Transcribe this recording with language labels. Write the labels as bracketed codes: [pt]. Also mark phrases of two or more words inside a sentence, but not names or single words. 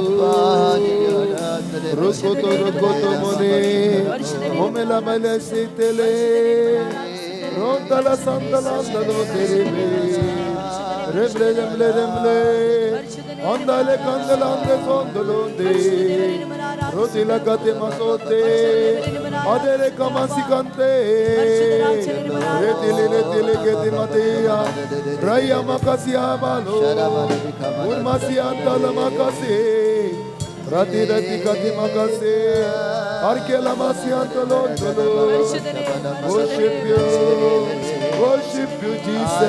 [en] Rokoto mone. Omela mele sitele. Rondala sandala andalo terebe. Remle. Andale kandala ande sondolonde. Rodila kate masote. Adere kamasi kante. Retile kete matea. Raya makasi abalo. Urmasi antala makasi. Rati kati makasi. Arkela masi antalo. Worship you, Jesus.